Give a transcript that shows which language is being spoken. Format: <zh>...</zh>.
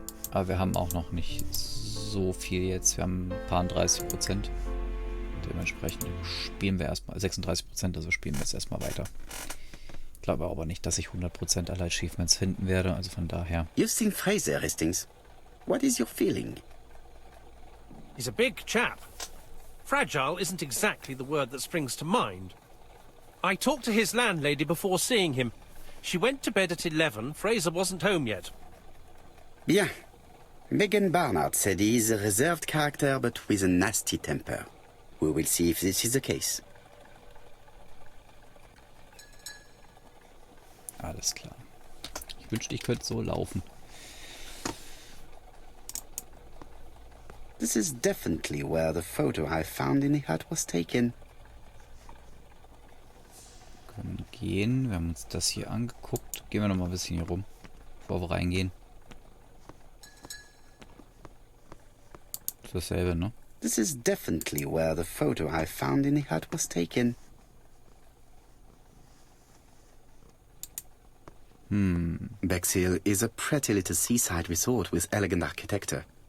<de>Aber wir haben auch noch nicht so viel jetzt. Wir haben ein paar 30%. Dementsprechend spielen wir erstmal 36%, also spielen wir jetzt erstmal weiter. Ich glaube aber nicht, dass ich 100% aller Achievements finden werde, also von daher.</de> <en>You've seen Fraser, Hastings. What is your feeling? He's a big chap. Fragile isn't exactly the word that springs to mind. I talked to his landlady before seeing him. She went to bed at 11. Fraser wasn't home yet.</en> <fr>Bien.</fr> <en>Megan Barnard said he is a reserved character but with a nasty temper. We will see if this is the case.</en> <de>Alles klar. Ich wünschte, ich könnte so laufen.</de> <en>This is definitely where the photo I found in the hut was taken.</en> <de>gehen. Wir haben uns das hier angeguckt. Gehen wir noch mal ein bisschen hier rum, bevor wir reingehen. Das ist dasselbe, ne?</de> <en>This is definitely where the photo I found in the hut was taken. Bexhill is a pretty little seaside resort with elegant architecture.</en>